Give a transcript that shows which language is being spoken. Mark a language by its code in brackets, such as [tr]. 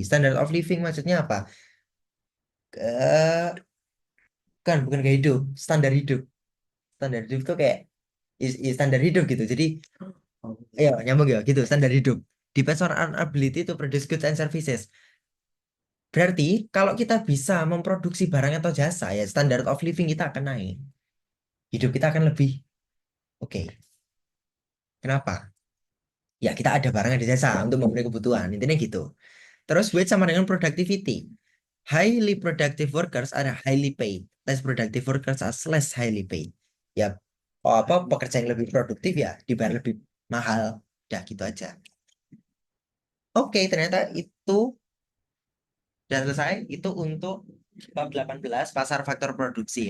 [id] Standard of living maksudnya apa? Eh, kan bukan gaya hidup. Standar hidup. Standar hidup tuh kayak standar hidup gitu. Jadi, ya nyambung ya gitu. Standar hidup. [en] Depends on our ability to produce goods and services. [id] Berarti kalau kita bisa memproduksi barang atau jasa ya standard of living kita akan naik. Hidup kita akan lebih oke. Kenapa? Ya kita ada barang ada jasa untuk memenuhi kebutuhan. Intinya gitu. Terus wage sama dengan productivity. [en] Highly productive workers are highly paid. Less productive workers are less highly paid. [id] Ya, apa pekerja yang lebih produktif ya dibayar lebih mahal. Ya gitu aja. Oke, ternyata itu sudah selesai. Itu untuk bab 18 pasar faktor produksi.